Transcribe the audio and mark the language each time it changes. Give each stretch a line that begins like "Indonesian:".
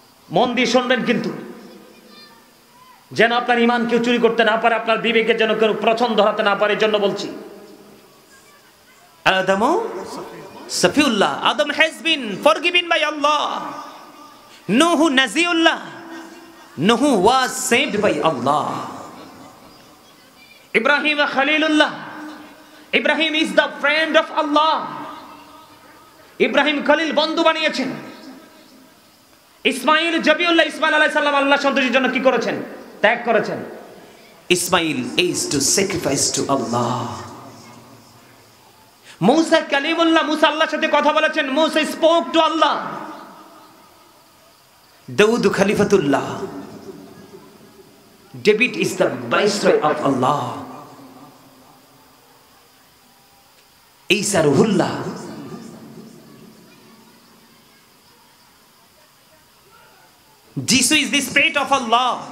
Bangla: মন দিয়ে শুনবেন কিন্তু, যেন আপনার ঈমান কেউ চুরি করতে না পারে, আপনার বিবেকের যেন কেউ প্রচন্ড ধরাতে না পারে, জন্য বলছি।
English: Adam Safiullah, Adam has been forgiven by Allah. Nuh Najiullah, Nuh was saved by Allah. Ibrahim Khalilullah, Ibrahim is the friend of Allah.
Bangla: Ibrahim Khalil বন্ধু বানিয়েছেন। ইসমাইল জবিউল্লাহ, ইসমাইল আলাইহিস সালাম আল্লাহ সন্তুষ্টির জন্য কি করেছেন? ত্যাগ করেছেন।
English: Ismail is to sacrifice to Allah.
Bangla: মুসা কালিমুল্লাহ, মুসা আল্লাহর সাথে কথা বলেছেন।
English: Musa spoke to Allah. Daud Khalifatullah, David is the viceroy of Allah. Isa Ruhullah, Jesus is the spirit of Allah.